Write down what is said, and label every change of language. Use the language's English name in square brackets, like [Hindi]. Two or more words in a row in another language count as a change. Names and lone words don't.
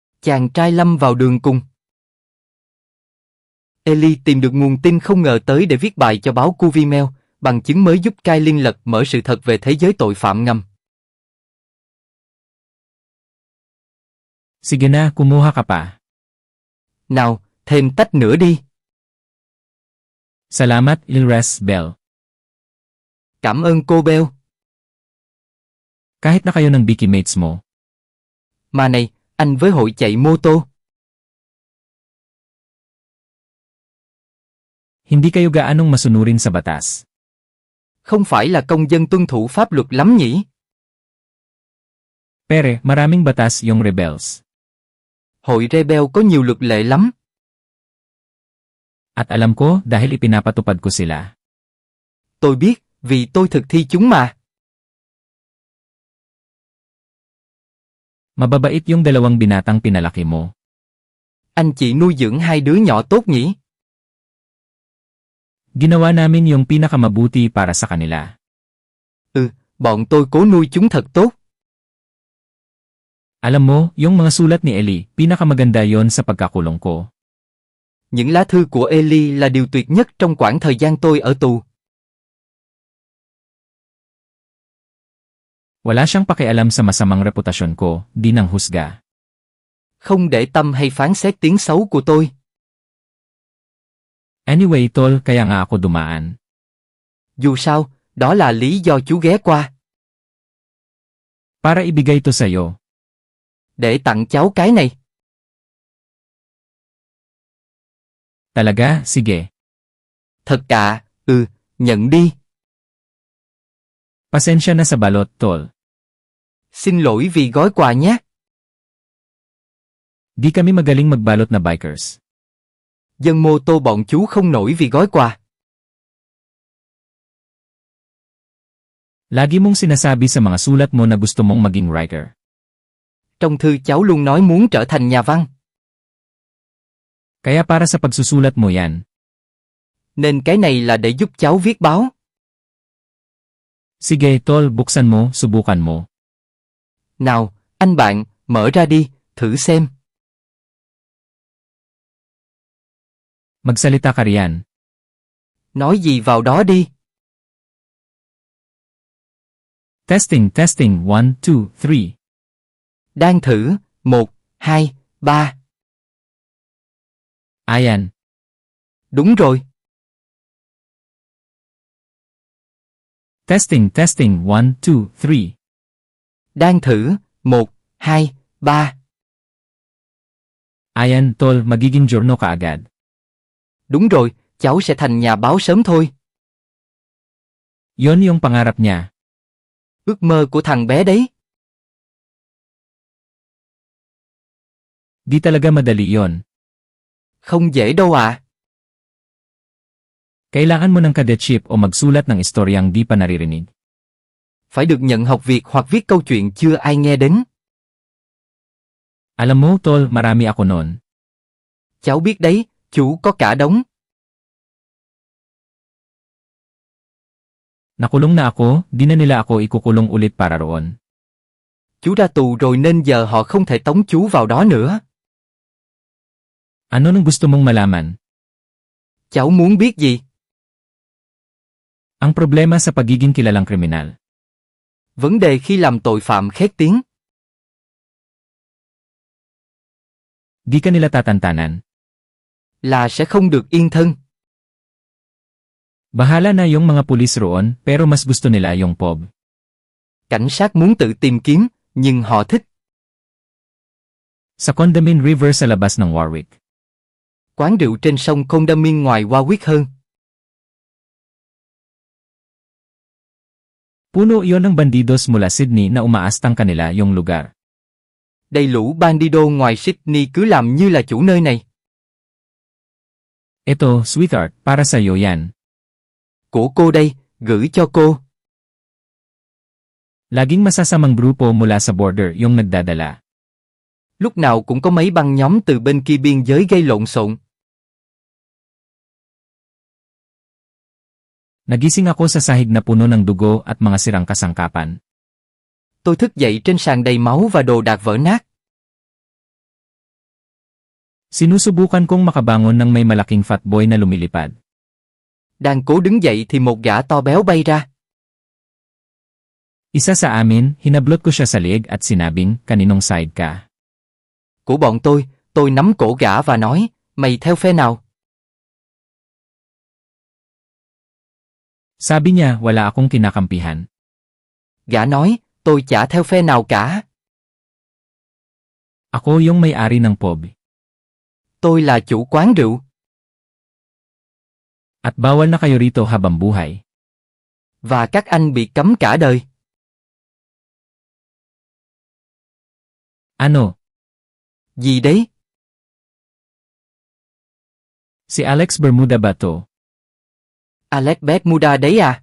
[Vietnamese] Chàng trai lâm vào đường cùng. Ellie tìm được nguồn tin không ngờ tới để viết bài cho báo Cuvimeo, bằng chứng mới giúp Kylin lật mở sự thật về thế giới tội phạm ngầm. [Filipino] Sige na, kumuha ka pa. [Vietnamese] Nào, thêm tách nữa đi. [Filipino] Salamat, Ilres Bell. [Vietnamese] Cảm ơn cô Bell. [Filipino] Kahit na kayo ng Bikimates mo. [Vietnamese] Mà này, anh với hội chạy mô tô. [Filipino] Hindi kayo gaanong masunurin sa batas. [Vietnamese] Không phải là công dân tuân thủ pháp luật lắm nhỉ? [Filipino] Pere, maraming batas yung rebels. [Vietnamese] Hội rebel có nhiều luật lệ lắm. [Filipino] At alam ko dahil ipinapatupad ko sila. [Vietnamese] Tôi biết, vì tôi thực thi chúng mà. [Filipino] Mababait yung dalawang binatang pinalaki mo. [Vietnamese] Anh chị nuôi dưỡng hai đứa nhỏ tốt nhỉ? [Filipino] Ginawa namin yung pinakamabuti para sa kanila. [Vietnamese] Bọn tôi cố nuôi chúng thật tốt. [Filipino] Alam mo, yung mga sulat ni Ellie, pinakamaganda yon sa pagkakulong ko. [Vietnamese] Những lá thư của Ellie là điều tuyệt nhất trong quãng thời gian tôi ở tù. [Filipino] Wala siyang pakialam sa masamang reputasyon ko, di nang husga. [Vietnamese] Không để tâm hay phán xét tiếng xấu của tôi. [Filipino] Anyway tol, kaya nga ako dumaan. [Vietnamese] Dù sao, đó là lý do chú ghé qua. [Filipino] Para ibigay to sa'yo. [Vietnamese] Để tặng cháu cái này. [Filipino] Talaga, sige. [Vietnamese] Thật cả, nhận đi. [Filipino] Pasensya na sa balot, tol. [Vietnamese] Xin lỗi vì gói quà nhé. [Filipino] Di kami magaling magbalot na bikers. [Vietnamese] Dân mô tô bọn chú không nổi vì gói quà. [Filipino] Lagi mong sinasabi sa mga sulat mo na gusto mong maging writer. [Vietnamese] Trong thư cháu luôn nói muốn trở thành nhà văn. [Filipino] Kaya para sa pagsusulat mo yan. [Vietnamese] Nên cái này là để giúp cháu viết báo. [Filipino] Sige, tol, buksan mo, subukan mo. [Vietnamese] Nào, anh bạn, mở ra đi, thử xem. [Filipino] Magsalita ka riyan. [Vietnamese] Nói gì vào đó đi. [English] Testing, testing, 1, 2, 3. [Vietnamese] Đang thử, 1, 2, 3. [Filipino] Ayan. [Vietnamese] Đúng rồi. [English] Testing, testing, 1, 2, 3. [Vietnamese] Đang thử, 1, 2, 3. [Filipino] Ayan, tol, magiging journal ka agad. [Vietnamese] Đúng rồi, cháu sẽ thành nhà báo sớm thôi. [Filipino] Yon yung pangarap niya. [Vietnamese] Ước mơ của thằng bé đấy. [Filipino] Di talaga madali yon. [Vietnamese] Không dễ đâu ạ. [Filipino] Kailangan mo ng cadetship o magsulat ng istoryang di pa naririnig. [Vietnamese] Phải được nhận học việc hoặc viết câu chuyện chưa ai nghe đến. [Filipino] Alam mo, tol, marami ako noon. [Vietnamese] Cháu biết đấy, chú có cả đống. [Filipino] Nakulong na ako, di na nila ako ikukulong ulit para roon. [Vietnamese] Chú ra tù rồi nên giờ họ không thể tống chú vào đó nữa. [Filipino] Ano nang gusto mong malaman? [Vietnamese] Cháu muốn biết gì? [Filipino] Ang problema sa pagiging kilalang kriminal. [Vietnamese] Vấn đề khi làm tội phạm khét tiếng. [Filipino] Di ka nila tatantanan. [Vietnamese] Là sẽ không được yên thân. [Filipino] Bahala na yung mga pulis roon, pero mas gusto nila yung POB. [Vietnamese] Cảnh sát muốn tự tìm kiếm, nhưng họ thích. [Filipino] Sa Condamin River sa labas ng Warwick. [Vietnamese] Quán rượu trên sông Condamin ngoài Warwick hơn. [Filipino] Puno iyon ng bandidos mula Sydney na umaastang kanila yung lugar. [Vietnamese] Đầy lũ bandido ngoài Sydney cứ làm như là chủ nơi này. [Filipino] Eto, sweetheart, para sa'yo yan. [Vietnamese] Của cô đây, gửi cho cô. [Filipino] Laging masasamang grupo mula sa border yung nagdadala. [Vietnamese] Lúc nào cũng có mấy băng nhóm từ bên kia biên giới gây lộn xộn. [Filipino] Nagising ako sa sahig na puno ng dugo at mga sirang kasangkapan. [Vietnamese] Tôi thức dậy trên sàn đầy máu và đồ đạc vỡ nát. [Filipino] Sinusubukan kong makabangon ng may malaking fatboy na lumilipad. [Vietnamese] Đang cố đứng dậy thì một gã to béo bay ra. [Filipino] Isa sa amin, hinablot ko siya sa leeg at sinabing, kaninong side ka? [Vietnamese] Của bọn tôi nắm cổ gã và nói, mày theo phe nào? [Filipino] Sabi niya, wala akong kinakampihan. [Vietnamese] Gã nói, tôi chả theo phe nào cả. [Filipino] Ako yung may-ari ng pub. [Vietnamese] Tôi là chủ quán rượu. [Filipino] At bawal na kayo rito habang buhay. [Vietnamese] Và các anh bị cấm cả đời. [Filipino] Ano? [Vietnamese] Gì đấy? [Filipino] Si Alex Bermuda ba to? [Vietnamese] Alex Bermuda đấy à?